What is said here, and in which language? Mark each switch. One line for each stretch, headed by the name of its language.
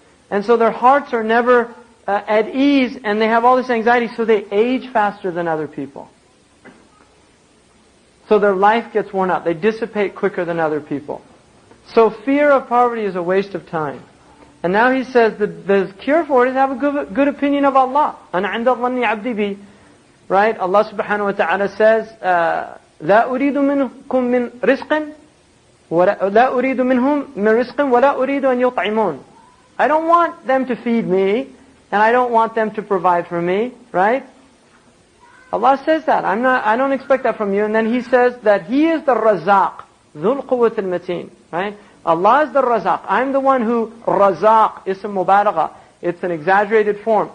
English: And so their hearts are never at ease, and they have all this anxiety, so they age faster than other people. So their life gets worn out. They dissipate quicker than other people. So fear of poverty is a waste of time. And now he says that the cure for it is have a good opinion of Allah.
Arabic: أَنَا عِنْدَ ظَنِّ عَبْدِي بِي.
English: Right? Allah subhanahu wa ta'ala says,
Arabic: لَا أُرِيدُ مِنْكُمْ مِنْ رِزْقٍ لَا أُرِيدُ مِنْهُمْ مِنْ رِزْقٍ وَلَا أُرِيدُ أَنْ يُطْعِمُونَ.
English: I don't want them to feed me, and I don't want them to provide for me. Right? Allah says that. I don't expect that from you. And then He says that He is the Razaq,
Arabic: ذُو الْقُوَّةِ الْمَتِينَ.
English: Right? Allah is the Razaq. I'm the one who, Razaq, ism mubalagha. It's an exaggerated form.